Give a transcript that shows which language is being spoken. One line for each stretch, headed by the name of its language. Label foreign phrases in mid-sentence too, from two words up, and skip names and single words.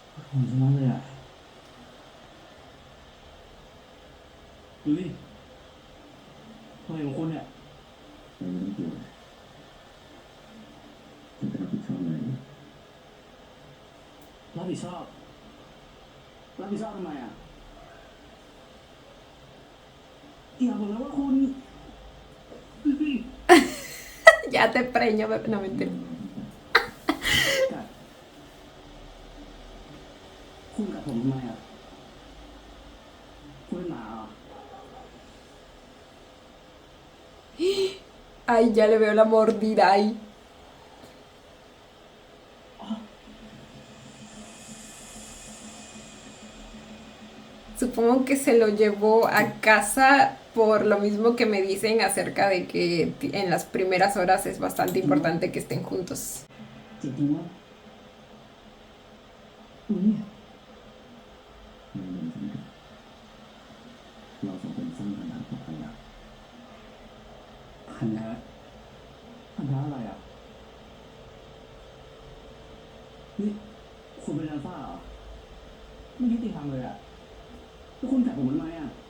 Thai: หอมชะมัดเลยอ่ะดูดิทำไมของคุณเนี่ยไม่ต้องกลัวฉันจะรับผิดชอบอะไรรับผิดชอบรับผิดชอบทำไมอ่ะอย่าบอกนะว่าคุณ
Spanish: Ya te preño, bebé. No, mentira.
Thai: คุณกับผมทำไมอ่ะคุณเป็นหมาเหรอ
Spanish: Ay, ya le veo la mordida ahí. Supongo que se lo llevó a casa por lo mismo que me dicen acerca de que en las primeras horas es bastante importante que estén juntos.
Thai: จริงๆว่าอุ้ยมันเหมือนฉันกับเราสองคนสร้างปัญหาต่อกันแล้วพันธะพันธะอะไรอ่ะนี่คุณเป็นอัลฟาเหรอไม่ยุติธรรมเลยอ่ะแล้วคุณจับผมทำไมอ่ะ